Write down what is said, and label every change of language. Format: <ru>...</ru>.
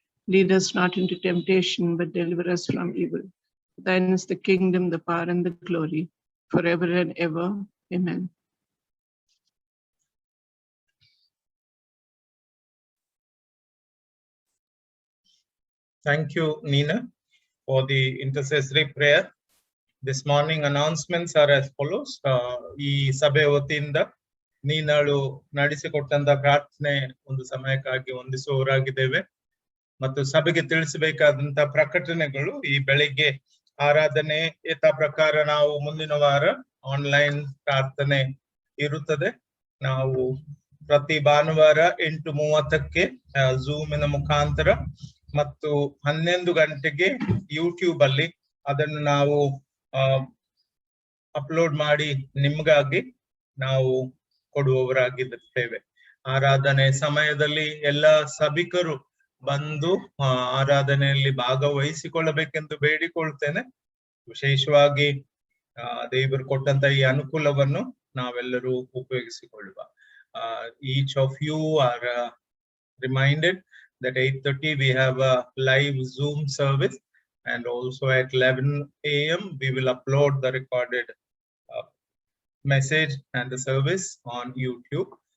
<en>Lead us not into temptation, but deliver us from evil. Thine is the kingdom, the power, and the glory, forever and ever. Amen. Thank you, Nina, for the intercessory prayer. This morning announcements are as follows.</en> <kn>ಈ ಸಭೆ ವತಿಯಿಂದ ನೀನಾಳು ನಡೆಸಿಕೊಟ್ಟಂತ ಪ್ರಾರ್ಥನೆ ಒಂದು ಸಮಯಕ್ಕಾಗಿ ಹೊಂದಿಸುವವರಾಗಿದ್ದೇವೆ ಮತ್ತು ಸಭೆಗೆ ತಿಳಿಸಬೇಕಾದಂತ ಪ್ರಕಟಣೆಗಳು ಈ ಬೆಳಿಗ್ಗೆ ಆರಾಧನೆ ಯಥಾ ಪ್ರಕಾರ ನಾವು ಮುಂದಿನ ವಾರ ಆನ್ಲೈನ್ ಪ್ರಾರ್ಥನೆ ಇರುತ್ತದೆ. ನಾವು ಪ್ರತಿ ಭಾನುವಾರ 8:30ಕ್ಕೆ ಝೂಮಿನ ಮುಖಾಂತರ ಮತ್ತು 11 ಗಂಟೆಗೆ ಯೂಟ್ಯೂಬ್ ಅಲ್ಲಿ ಅದನ್ನು ನಾವು ಅಪ್ಲೋಡ್ ಮಾಡಿ ನಿಮ್ಗಾಗಿ ನಾವು ಕೊಡುವವರಾಗಿದ್ದೇವೆ. ಆರಾಧನೆ ಸಮಯದಲ್ಲಿ ಎಲ್ಲ ಸಭಿಕರು ಬಂದು ಆರಾಧನೆಯಲ್ಲಿ ಭಾಗವಹಿಸಿಕೊಳ್ಳಬೇಕೆಂದು ಬೇಡಿಕೊಳ್ತೇನೆ. ವಿಶೇಷವಾಗಿ ದೇವರು ಕೊಟ್ಟಂತ ಈ ಅನುಕೂಲವನ್ನು ನಾವೆಲ್ಲರೂ ಉಪಯೋಗಿಸಿಕೊಳ್ಳುವ.</kn> <en>Each of you are reminded that 8:30 we have a live Zoom service, and also at 11 a.m. we will upload the recorded message and the service on YouTube.</en>